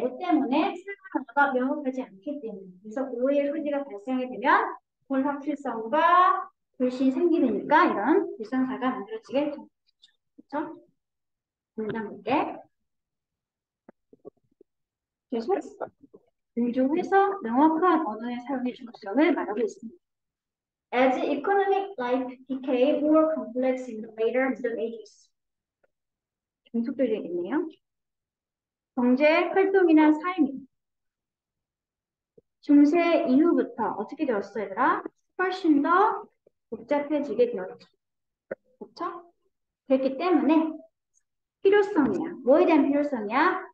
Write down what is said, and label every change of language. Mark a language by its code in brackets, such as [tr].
[ko] 뭐 때문에 상황가 명확하지 않기 때문에. 그래서 오해의 소지가 발생이 되면 불확실성과 불신이 생기니까 이런 불상사가 만들어지게 됩니다. 그렇죠? 문장 볼게. 계속 공조해서 명확한 언어의 사용의 중요성을 말하고 있습니다. [en] As economic life became more complex in the later Middle Ages. [ko] 종속도 되겠네요. 경제 활동이나 삶이 중세 이후부터 어떻게 되었어, 얘들아? 훨씬 더 복잡해지게 되었죠. 그렇죠? 그렇기 때문에 필요성이야. 뭐에 대한 필요성이야?